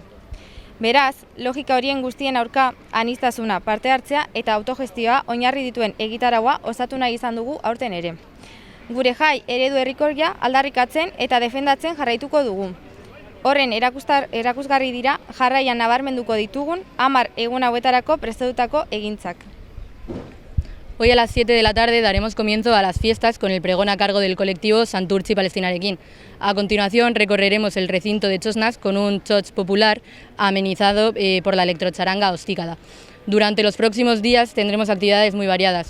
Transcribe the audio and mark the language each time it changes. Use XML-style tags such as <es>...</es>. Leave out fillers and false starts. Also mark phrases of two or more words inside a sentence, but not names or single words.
<eu>Beraz, logika horien guztien aurka aniztasuna, parte hartzea eta autogestioa oinarri dituen egitaraua osatu nahi izan dugu aurten ere. Gure jai eredu herrikorra aldarrikatzen eta defendatzen jarraituko dugu. Horren erakusgarri dira jarraian nabarmenduko ditugun 10 egun hauetarako prestatutako egintzak.</eu> <es>Hoy a las 7 de la tarde daremos comienzo a las fiestas con el pregón a cargo del colectivo Santurtzi Palestinarekin. A continuación recorreremos el recinto de txosnas con un txotx popular amenizado por la electrocharanga Ostikada. Durante los próximos días tendremos actividades muy variadas.</es>